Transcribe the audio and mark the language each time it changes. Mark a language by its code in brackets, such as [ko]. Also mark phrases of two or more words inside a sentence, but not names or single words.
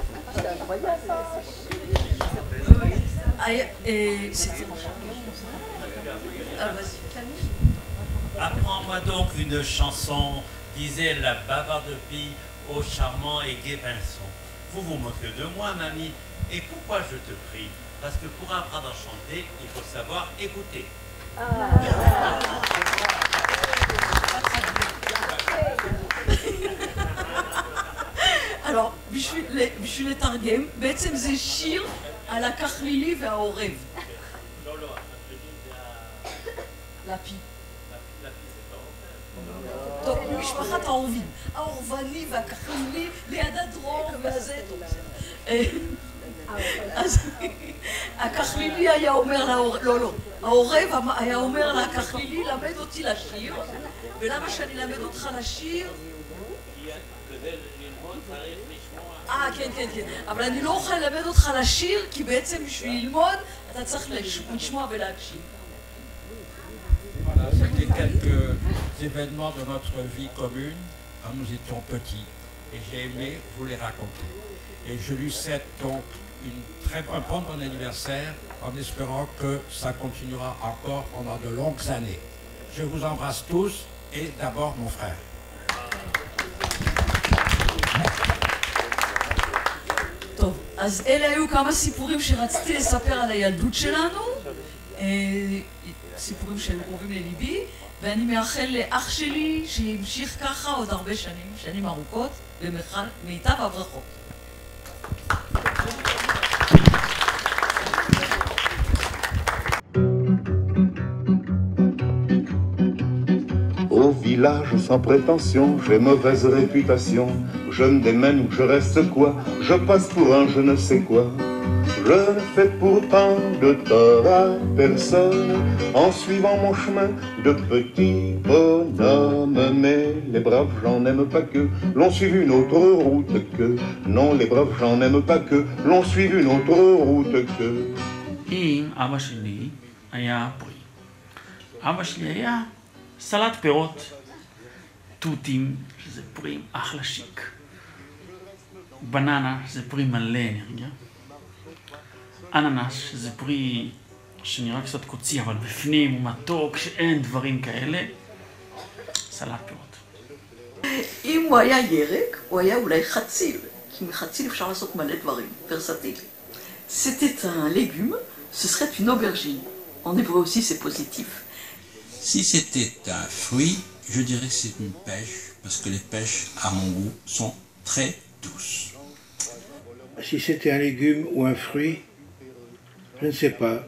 [fr] Apprends-moi donc une chanson, disait la bavarde fille au charmant et gai pinson. Vous vous moquez de moi, mamie. Et pourquoi je te prie? Parce que pour apprendre à chanter, il faut savoir écouter. Alors, [he] בשביל לתרגם, בעצם זה שיר על הכחלילי והעורב. לא, לא, לפי. טוב, משפחת העורבים. העורבני והכחלילי ליד הדרור והזה. אז הכחלילי היה אומר לעורב, לא, העורב היה אומר לכחלילי, למד אותי לשיר, ולמה שאני למד אותך לשיר? כדי ללמוד צריך לשמוע. כן, אבל אני לא אוכל ללמד אותך לשיר, כי בעצם בשביל ללמוד אתה צריך לשמוע ולהקשיב. [fr] Voilà, c'était quelques événements de notre vie commune quand nous étions petits et j'ai aimé vous les raconter. Et je lui souhaite donc un bon anniversaire en espérant que ça continuera encore pendant de longues années. Je vous embrasse tous et d'abord mon frère. [he] טוב, אז אלה היו כמה סיפורים שרציתי לספר על הילדות שלנו, סיפורים שהם קרובים לליבי, ואני מאחל לאח שלי שימשיך ככה עוד הרבה שנים ארוכות, במיטב הברכות. [fr] Au village sans prétention, j'ai mauvaise réputation. Je me démène ou je reste quoi? Je passe pour un je ne sais quoi. Je ne fais pourtant de tort à personne en suivant mon chemin de petit bonhomme. Mais les braves gens n'aiment pas que l'on suive une autre route que. Non, les braves gens n'aiment pas que l'on suive une autre route que. [he] אם אבא שלי היה בריא. אבא שלי היה סלט פירות, תותים, שזה פרי אחלה שיק. בננה, שזה פרי מלא אנרגיה. אננס, שזה פרי שנראה קצת קוצי, אבל בפנים הוא מתוק, שאין דברים כאלה. סלט פירות. אם הוא היה ירק, הוא היה אולי חציל, כי מחציל אפשר לעשות מלא דברים, ורסטילי. [fr] c'était un légume, ce serait une aubergine. En hébreu aussi, c'est positif. Si c'était un fruit, je dirais que c'est une pêche, parce que les pêches, à mon goût, sont très douces. Si c'était un légume ou un fruit, je ne sais pas.